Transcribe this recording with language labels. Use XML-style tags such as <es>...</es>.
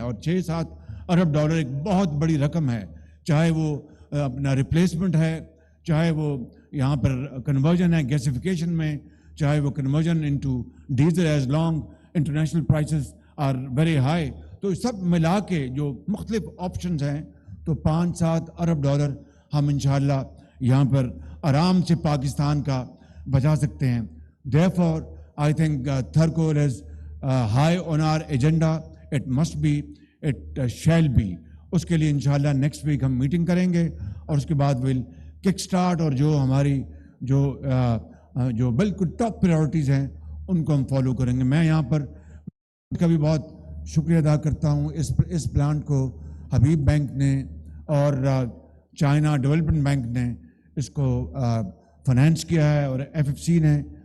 <ur>اور 6-7 ارب ڈالر ایک بہت بڑی رقم ہے, چاہے وہ اپنا ریپلیسمنٹ ہے, چاہے وہ یہاں پر کنورژن ہے گیسیفیکیشن میں, چاہے وہ</ur> <en>Conversion into diesel as long international prices are very high.</en> <ur>تو سب ملا کے جو مختلف آپشنز ہیں تو 5-7 ارب ڈالر ہم انشاءاللہ یہاں پر آرام سے پاکستان کا بچا سکتے ہیں.</ur> <en>Therefore, I think Thar coal is high on our agenda. It must be, it shall be.</en> <ur>اس کے لیے انشاءاللہ نیکسٹ ویک ہم میٹنگ کریں گے اور اس کے بعد</ur> <en>will kick start,</en> <ur>اور جو ہماری جو بالکل ٹاپ پریورٹیز ہیں ان کو ہم فالو کریں گے. میں یہاں پر کا بھی بہت شکریہ ادا کرتا ہوں. اس پلانٹ کو حبیب بینک نے اور چائنا ڈیولپمنٹ بینک نے اس کو فنانس کیا ہے, اور FFC نے.</ur>